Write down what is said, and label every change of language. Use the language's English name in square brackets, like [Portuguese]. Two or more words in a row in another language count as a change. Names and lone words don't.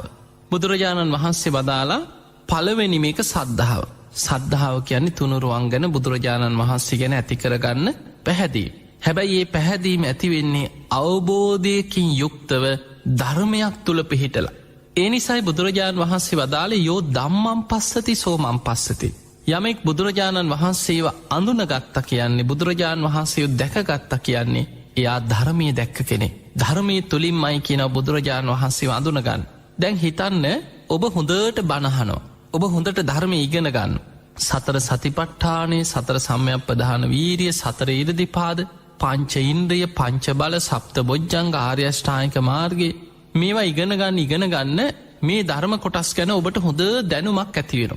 [Sinhala] බුදුරජාණන් වහන්සේ වදාලා පළවෙනි මේක සද්ධාව. සද්ධාව කියන්නේ තුනුරුවන් ගැන බුදුරජාණන් වහන්සේ ගැන ඇති කරගන්න පැහැදිලි. හැබැයි ඒ පැහැදීම ඇතිවෙන්නේ අවබෝධයකින් යුක්තව ධර්මයක් තුළ පිහිටලා. ඒ නිසයි බුදුරජාණන් වහන්සේ වදාළේ [Pali] යෝ ධම්මං පස්සති සෝමං පස්සති. [Sinhala] යමෙක් බුදුරජාණන් වහන්සේව අඳුනගත්ත කියන්නේ බුදුරජාණන් වහන්සේ දැකගත්ත කියන්නේ එයා ධර්මය දැක්ක කෙනෙ. ධර්මය තුළින්මයි කියන බුදුරජාණන් වහන්සේ අඳුනගන්න. දැන් හිතන්න ඔබ හොඳට බණහනෝ. ඔබ හොඳට ධර්මය ඉගෙන ගන්න. සතර සතිපට්ඨානය සතර සම්‍යප්පදාන වීරිය සතර ඉරදිපාද පංච ඉන්ද්‍රිය පංච බල සප්ත බොජ්ජංග ආර්යෂ්ඨායික මාර්ගයේ මේවා ඉගෙන ගන්න මේ ධර්ම කොටස් ගැන ඔබට හොඳ දැනුමක් ඇතිවෙනවා.